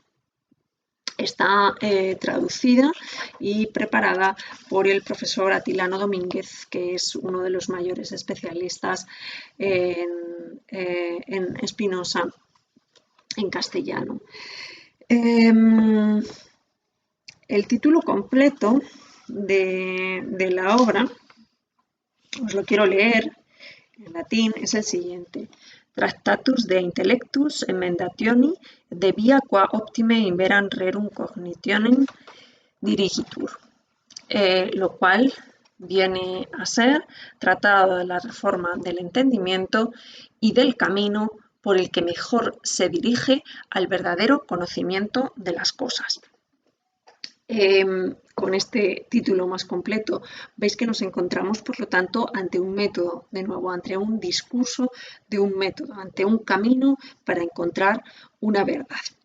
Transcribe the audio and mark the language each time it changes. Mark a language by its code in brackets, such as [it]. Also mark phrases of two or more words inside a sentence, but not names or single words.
[es] Está traducida y preparada por el profesor Atilano Domínguez, que es uno de los mayores especialistas en Spinoza en castellano. El título completo de la obra, os lo quiero leer en latín, es el siguiente: [la] Tractatus de intellectus emendationi de via qua optime inveran rerum cognitionem dirigitur, [es] lo cual viene a ser Tratado de la Reforma del Entendimiento y del camino por el que mejor se dirige al verdadero conocimiento de las cosas. Con este título más completo veis que nos encontramos, por lo tanto, ante un método, de nuevo, ante un discurso de un método, ante un camino para encontrar una verdad.